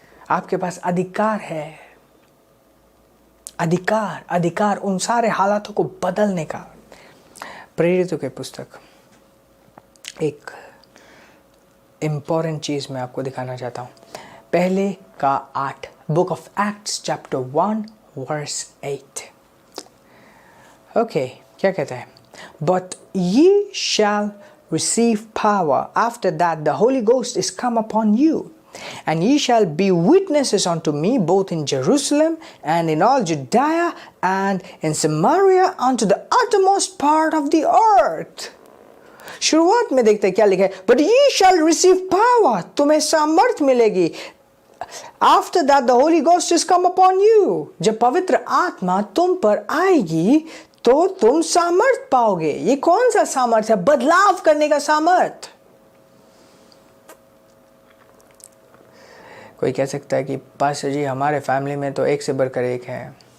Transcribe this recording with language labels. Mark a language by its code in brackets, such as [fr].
[hi] आपके पास अधिकार है, अधिकार उन सारे हालातों को बदलने का। प्रेरितों की पुस्तक एक इम्पॉर्टेंट चीज़ मैं आपको दिखाना चाहता हूँ। पहले का 8, book of acts chapter 1 verse 8। Okay, क्या कहता है? [en] But ye shall receive power after that the Holy Ghost is come upon you, and ye shall be witnesses unto me both in Jerusalem and in all Judea and in Samaria unto the uttermost part of the earth. [hi] शुरुआत में देखते हैं क्या लिखा है? [en] But ye shall receive power, [hi] तुम्हें सामर्थ मिलेगी। [en] After that the Holy Ghost is come upon you, [hi] जब पवित्र आत्मा तुम पर आएगी तो तुम सामर्थ पाओगे। ये कौन सा सामर्थ है? बदलाव करने का सामर्थ। कोई कह सकता है कि पास्टर जी हमारे फैमिली में तो एक से बढ़कर एक है।